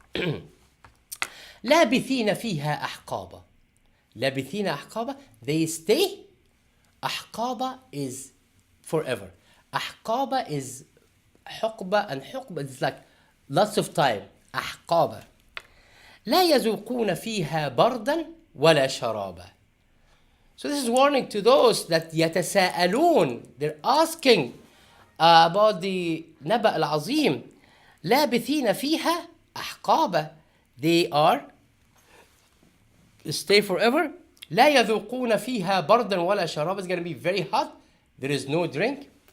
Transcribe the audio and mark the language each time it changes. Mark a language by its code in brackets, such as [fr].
[ar] لابثين فيها أحقابا. لابثين أحقابا, [en] they stay. أحقابا is forever. أحقابا is حقبة, and حقبة is like lots of time. [ar] أحقابا. لا يذوقون فيها بردا ولا شرابا. [en] So this is warning to those that يتساءلون. They're asking about the [ar] نبأ العظيم. لابثين فيها أحقابا. [en] They are stay forever. [ar] لا يذوقون فيها بردا ولا شرابا. [en] It's going to be very hot. There is no drink.